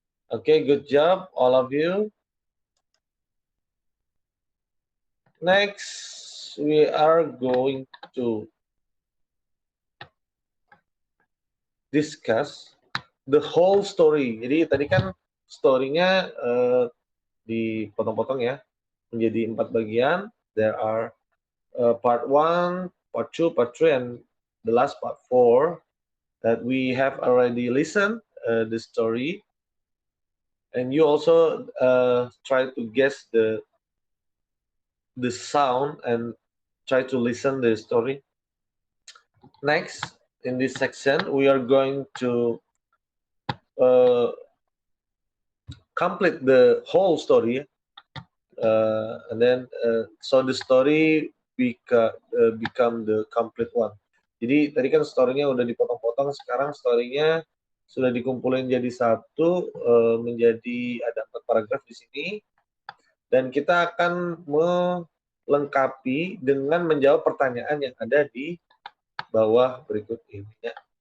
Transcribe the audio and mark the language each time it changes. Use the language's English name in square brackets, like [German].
[English] Okay, good job, all of you. Next, we are going to discuss the whole story. [Indonesian] Jadi tadi kan story-nya dipotong-potong ya menjadi 4 bagian. [English] There are part 1, part 2, part 3, and the last part 4 that we have already listened the story, and you also try to guess the sound and try to listen the story. Next, in this section, we are going to complete the whole story, and then so the story become the complete one. [Indonesian] Jadi tadi kan story-nya udah dipotong-potong, sekarang story-nya sudah dikumpulin jadi satu, menjadi ada 4 paragraf di sini, dan kita akan melengkapi dengan menjawab pertanyaan yang ada di bawah berikut ini ya.